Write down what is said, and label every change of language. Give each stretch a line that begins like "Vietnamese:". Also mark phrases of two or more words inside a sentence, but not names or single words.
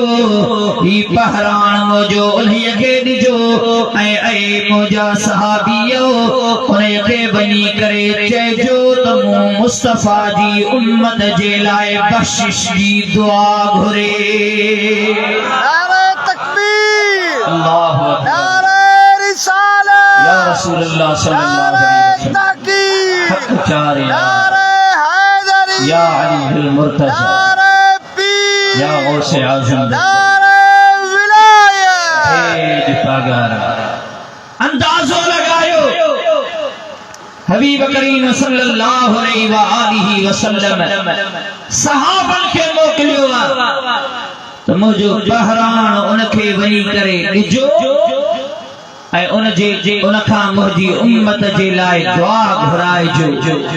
Sindhi: ही बहरान मुंहिंजो उन्हीअ खे ॾिजो ऐं मुंहिंजा सहाबियो उनखे वञी करे चइजो त मूं मुस्तफा जी उम्मत जे लाइ बख़्शिश जी दुआ घुरे।
Urdu: نعرۂ تکبیر,
Arabic: الله أكبر,
Urdu: نعرۂ رسالت,
Arabic: يا رسول الله صلى الله عليه وسلم,
Urdu: तकबीर, حق چار نعرۂ حیدری,
Arabic: يا علي المرتضى,
Urdu: نعرۂ پیر, یا غوثِ اعظم, نعرۂ ولایت.
Sindhi: हे पगार अंदाज़ो लगायो हबीब करीम
Arabic: صلى الله عليه وسلم
Sindhi: सहाबन खे मोकिलियो त मुंहिंजो बहरान उनखे वञी करे ॾिजो ऐं उन खां मुंहिंजी उम्मत जे लाइ दुआ घुराइजो।